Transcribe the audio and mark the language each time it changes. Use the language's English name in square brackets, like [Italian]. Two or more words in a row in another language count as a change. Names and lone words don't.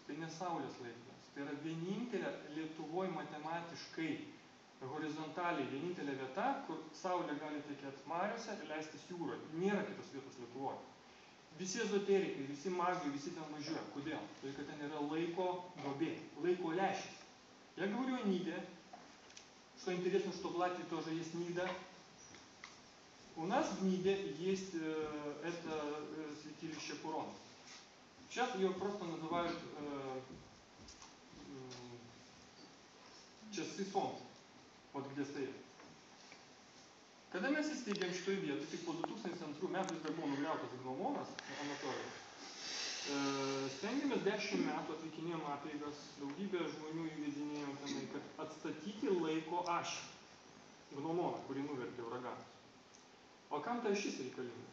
[Lithuanian] Tai ne Saulės laikrodis. Tai yra vienintelė Lietuvoje matematiškai horizontaliai vienintelė vieta, kur Saulė gali tekėti mariose ir leistis jūroje. Nėra kitos vietos Lietuvoje. Visi ezoterikai, visi magai, visi ten važiuoja. Kodėl? Tai, kad ten yra laiko duobė, laiko lęšis. [Russian] Я говорю о Ниде, что интересно, что в Латвии тоже есть Нида. У нас в Ниде есть это святилище Курона. Сейчас ее просто называют часы солнца, вот где стоят. [Lithuanian] Kada mes įsteigėm šitoj vietoj, tik po 2002 metų jis dar buvo nugriautas Gnomonas, Anatolijos, stengiamės 10 metų atlikinėjom apeigas, daugybę žmonių įvedinėjom tenai, kad atstatyti laiko ašį. Gnomoną, kurį nuvertė uraganas. O kam ta ašis reikalinga?